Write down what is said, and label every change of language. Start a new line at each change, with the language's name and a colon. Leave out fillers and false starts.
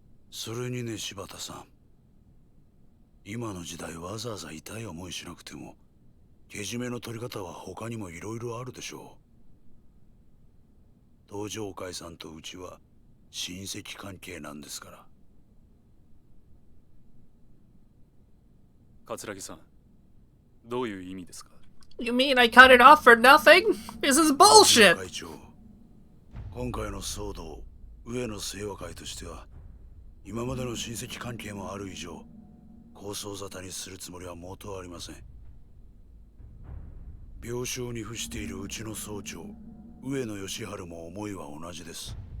Japanese: それにね、柴田さん、今の時代わざわざ痛い思いしなくてもけじめの取り方は他にもいろいろあるでしょう。東上会さんとうちは親戚関係なんですから。桂木さん、どういう意味ですか？
English: You mean I cut it off for nothing? This is bullshit!
Japanese: 会長、今回の騒動、上野清和会としては今までの親戚関係もある以上、構想沙汰にするつもりは元ありません。病床に伏しているうちの総長、上野義治も思いは同じです。